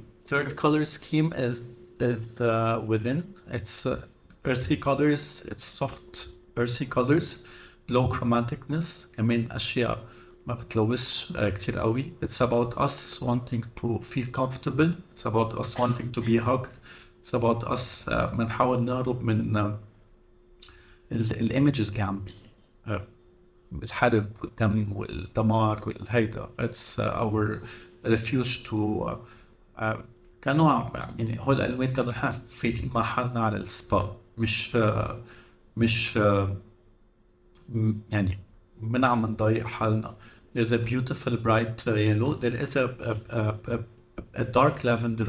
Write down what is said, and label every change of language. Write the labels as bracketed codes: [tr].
[en] Third color scheme is within. It's earthy colors. It's soft earthy colors, low chromaticness. [ar] كمان أشياء ما بتلوثش كتير قوي. [en] It's about us wanting to feel comfortable. It's about us wanting to be hugged. It's about us [ar] بنحاول نهرب من الإيمجز اللي عم الحرب والدم والدمار والهيدا. [en] It's our refuge to [ar] كانوا يعني هول الألوان كانوا فايتين مع حالنا على السبا، مش يعني عم نضايق حالنا. [en] There's a beautiful bright yellow. There is a dark lavender.